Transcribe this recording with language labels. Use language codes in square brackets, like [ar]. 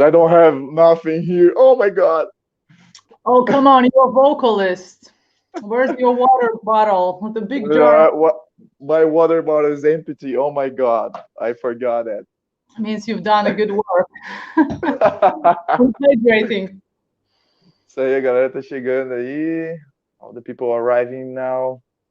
[en] I don't have nothing here. Oh my god. Oh, come on, you're a vocalist. Where's your water bottle? The big jar. What? My water bottle is empty. Oh my god. I forgot it. Means you've done a good work. Hydrating. [pt] Isso aí, a galera tá chegando aí. [en] All the people arriving now.